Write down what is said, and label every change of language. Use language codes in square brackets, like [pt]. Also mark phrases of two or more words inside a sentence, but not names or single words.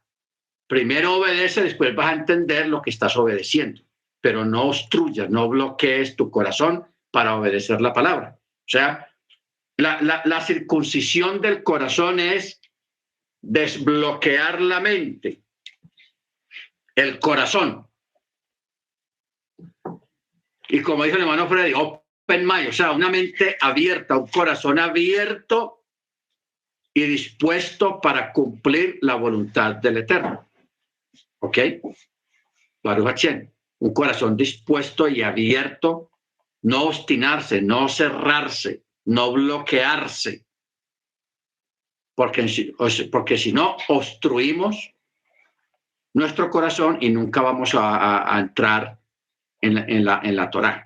[es] Primero obedece, después vas a entender lo que estás obedeciendo, pero no obstruyas, no bloquees tu corazón para obedecer la palabra. O sea, la circuncisión del corazón es desbloquear la mente, el corazón. Y como dijo el hermano Freddy, [en] open mind, [es] o sea, una mente abierta, un corazón abierto y dispuesto para cumplir la voluntad del Eterno. ¿Ok? [he] ברוך השם. [es] Un corazón dispuesto y abierto, no obstinarse, no cerrarse, no bloquearse, porque si no, obstruimos nuestro corazón y nunca vamos a entrar en la Torá.